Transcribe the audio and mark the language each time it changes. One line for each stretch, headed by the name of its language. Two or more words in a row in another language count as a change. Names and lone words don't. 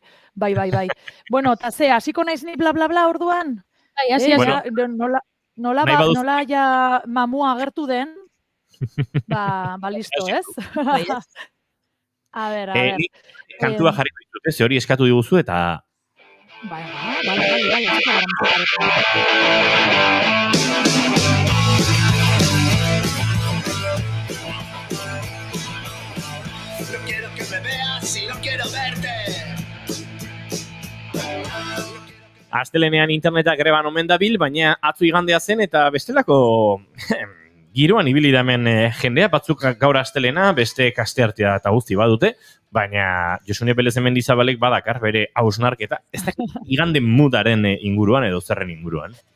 Basque: Bueno, eta hasiko naiz ni bla bla bla orduan? Bai, hasi. Nola ja mamua agertu den, listo, ez? A ber. Nik kantua jarriko ditut, ze hori eskatu diguzu eta... Vale.
Spanish: No quiero que me veas y no quiero verte.
Basque: Astelenean interneta greban omen dabil, baina atzo igandea zen eta bestelako giroan ibili da hemen jendea, batzuk gaur astelena, beste kasteartea eta guzti badute, baina Josune Belez Mendizabalek badakar bere hausnarketa, ez da igande mudaren inguruan edo zerren inguruan.